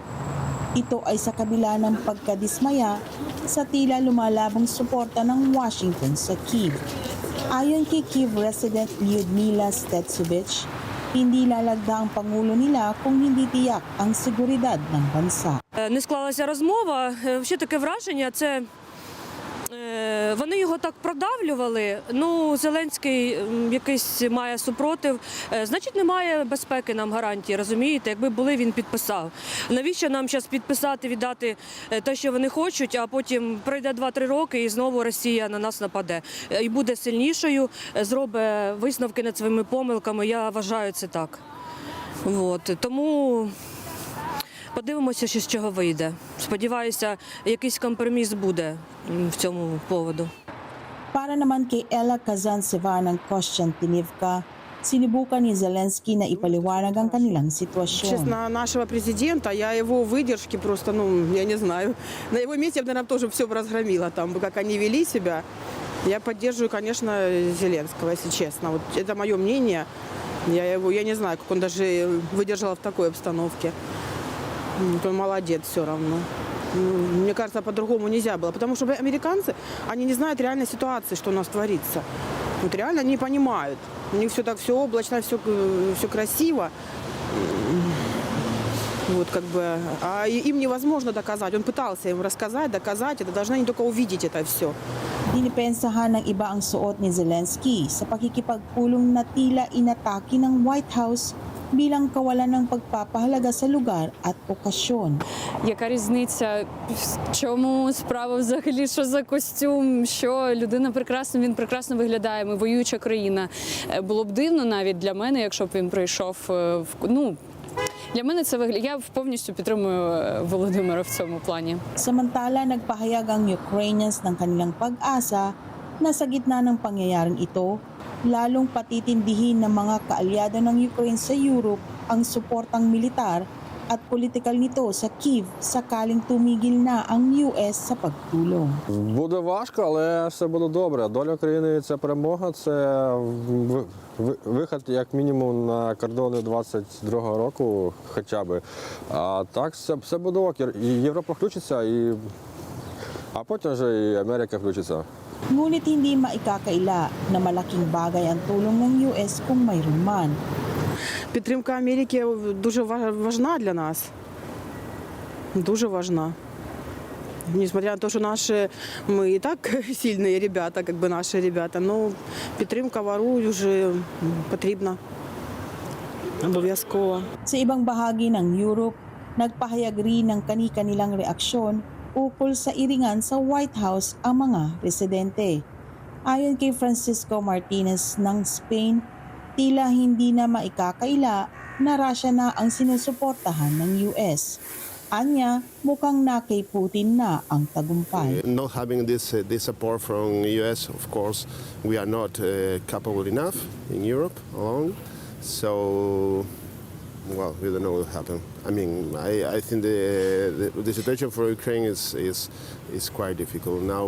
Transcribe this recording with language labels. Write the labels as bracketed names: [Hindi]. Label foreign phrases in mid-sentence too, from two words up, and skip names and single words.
[Filipino] Ito ay sa kabila ng pagkadismaya sa tila lumalabong suporta ng Washington sa Kyiv. Ayon kay Kyiv resident Lyudmila Stetsovich, hindi lalagda ang Pangulo nila kung hindi tiyak ang seguridad ng bansa. [Ukrainian] Не склалася розмова. Ще таке враження, це вони його так продавлювали. Ну, Зеленський якийсь має супротив. Значить, немає безпеки нам гарантії, розумієте? Якби були, він підписав. Навіщо нам зараз підписати, віддати те, що вони хочуть, а потім пройде 2-3 роки і знову Росія на нас нападе. І буде сильнішою, зробить висновки над своїми помилками. Я вважаю це так. Тому подивимося, що з чого вийде. Сподіваюся, якийсь компроміс буде в цьому поводу. [Filipino] Para naman kay Ella Kazantseva ng Kostiantynivka, sinubukan ni Zelensky na ipaliwanag ang kanilang sitwasyon. [Russian] Честно, нашего президента, я его выдержки просто, я не знаю. На его месте я бы, наверное, тоже все бы разгромила, там, как они вели себя. Я поддерживаю, конечно, Зеленского, если честно. Вот это мое мнение. Я не знаю, как он даже выдержал в такой обстановке. Он молодец все равно. Мне кажется, по-другому нельзя было. Потому что американцы, они не знают реальной ситуации, что у нас творится. Вот реально не понимают. У них все так, все облачно, все красиво. Вот как бы, а им невозможно доказать. Он пытался им рассказать, доказать. Это должны они только увидеть это все. [Filipino] Dinipensahan ng iba ang suot ni Zelensky sa pakikipagpulong na tila inatake ng White House bilang kawalan ng pagpapahalaga sa lugar at okasyon. [Ukrainian] Яка різниця, в чому справа взагалі, що за костюм, що людина прекрасна, він прекрасно виглядає, ми воююча країна. Було б дивно навіть для мене, якщо б він прийшов, для мене це виглядає, я повністю підтримую Володимира в цьому плані. [Filipino] Samantala, nagpahayag ang Ukrainians ng kanilang pag-asa na sa gitna ng pangyayaring ito, lalong patitindihin ng mga kaalyado ng Ukraine sa Europe ang suportang militar at politikal nito sa Kyiv sakaling tumigil na ang US sa pagtulong. [Ukrainian] Буде важко, але все буде добре. Доля країни – це перемога, це вихід як мінімум на кордони 22-го року хоча б. А так все буде ок. І Європа включиться, а потім вже і Америка включиться. [Filipino] Ngunit hindi maikakaila na malaking bagay ang tulong ng US kung mayroon man. [Ukrainian] Підтримка Америки дуже важна для нас. Дуже важна. [Russian] Несмотря на то, [Ukrainian] що ми і так сильні ребята, [Russian] как бы [Ukrainian] наші ребята, но підтримка вору вже потрібна. Обов'язково. [Filipino] Sa ibang bahagi ng Europe, nagpahayag rin ng kani-kanilang reaksyon ukol sa iringan sa White House ang mga residente. Ayon kay Francisco Martinez ng Spain, tila hindi na maikakaila na Russia na ang sinusuportahan ng US. Anya, mukhang na kay Putin na ang tagumpay. [English] Not having this support from US, of course, we are not capable enough in Europe alone. So, well, we don't know what will happen. I mean, I think the situation for Ukraine is quite difficult now.